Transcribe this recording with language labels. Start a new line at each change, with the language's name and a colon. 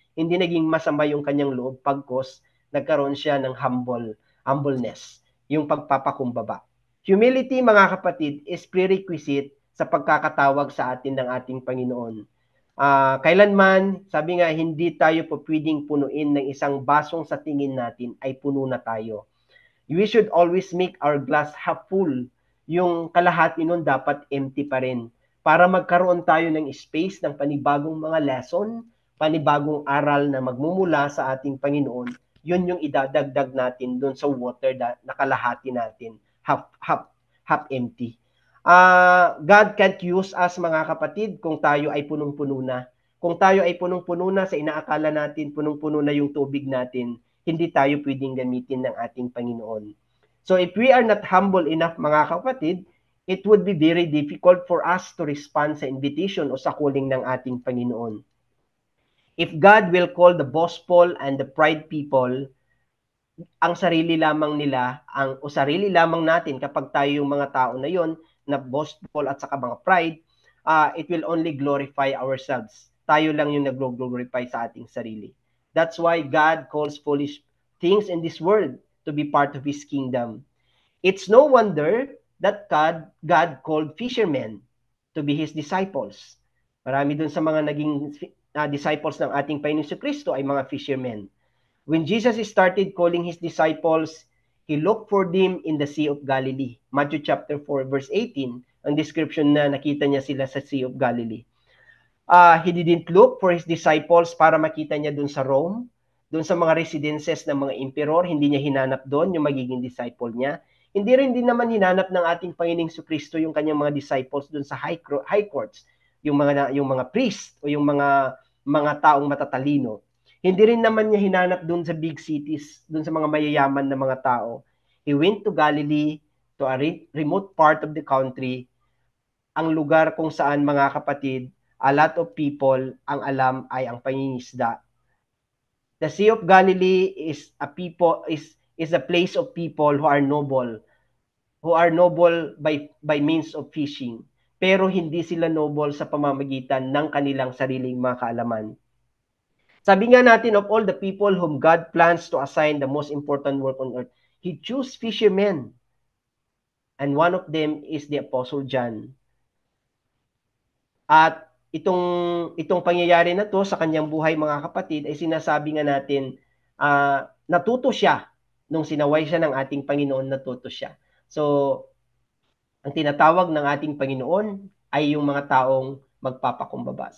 Filipino: Hindi naging masama yung kanyang loob pagkos nagkaroon siya ng humbleness, yung pagpapakumbaba. Humility, mga kapatid, is prerequisite sa pagkakatawag sa atin ng ating Panginoon. Kailanman, sabi nga, hindi tayo po pwedeng punuin ng isang basong sa tingin natin ay puno na tayo.
English: We should always make our glass half full.
Filipino: Yung kalahati nun dapat empty pa rin. Para magkaroon tayo ng space ng panibagong mga lesson, panibagong aral na magmumula sa ating Panginoon, yun yung idadagdag natin dun sa water na kalahati natin, half empty.
English: God can't use us
Filipino: mga kapatid kung tayo ay punong-puno na. Kung tayo ay punong-puno na sa inaakala natin, punong-puno na yung tubig natin, hindi tayo pwedeng gamitin ng ating Panginoon.
English: So if we are not humble enough mga kapatid, it would be very difficult for us to respond
Filipino: sa invitation o sa calling ng ating Panginoon.
English: If God will call the boastful and the pride people,
Filipino: ang sarili lamang nila, o sarili lamang natin kapag tayo yung mga tao na yon na boastful at saka mga pride,
English: it will only glorify ourselves.
Filipino: Tayo lang yung nag-glorify sa ating sarili.
English: That's why God calls foolish things in this world to be part of His kingdom. It's no wonder that God called fishermen to be His disciples.
Filipino: Marami dun sa mga naging disciples ng ating Panginoon Kristo ay mga fishermen.
English: When Jesus started calling His disciples, He looked for them in the Sea of Galilee.
Filipino: Matthew chapter 4 verse 18, ang description na nakita niya sila sa Sea of Galilee.
English: He didn't look for His disciples
Filipino: para makita niya dun sa Rome, dun sa mga residences ng mga emperor, hindi niya hinanap doon yung magiging disciple niya. Hindi rin din naman hinanap ng ating Panginoong Kristo yung kanyang mga disciples dun sa high courts, yung mga priest o yung mga taong matatalino. Hindi rin naman niya hinanap dun sa big cities, dun sa mga mayayaman na mga tao.
English: He went to Galilee, to a remote part of the country,
Filipino: ang lugar kung saan, mga kapatid,
English: a lot of people
Filipino: ang alam ay ang pangingisda.
English: The Sea of Galilee is a place of people who are noble by means of fishing.
Filipino: Pero hindi sila noble sa pamamagitan ng kanilang sariling mga kaalaman. Sabi nga natin,
English: of all the people whom God plans to assign the most important work on earth, He chose fishermen. And one of them is the Apostle John.
Filipino: At itong pangyayari na to sa kanyang buhay, mga kapatid, ay sinasabi nga natin, natuto siya nung sinaway siya ng ating Panginoon, natuto siya. So, ang tinatawag ng ating Panginoon ay yung mga taong magpapakumbaba.